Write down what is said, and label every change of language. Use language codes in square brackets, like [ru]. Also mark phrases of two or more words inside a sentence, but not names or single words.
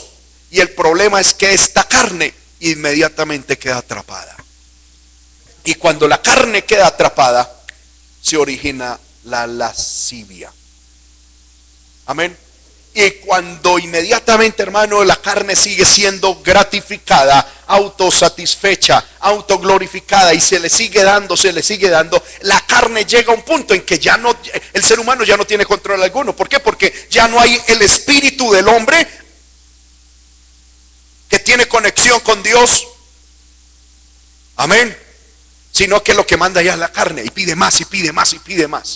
[es] Y el problema es que esta carne inmediatamente queda atrapada. Y cuando la carne queda atrapada, se origina la lascivia. Amén. Y cuando inmediatamente, hermano, la carne sigue siendo gratificada, autosatisfecha, autoglorificada, y se le sigue dando, la carne llega a un punto en que ya no, el ser humano ya no tiene control alguno. ¿Por qué? Porque ya no hay el espíritu del hombre que tiene conexión con Dios. Amén. Sino que lo que manda ya es la carne, y pide más, y pide más, y pide más.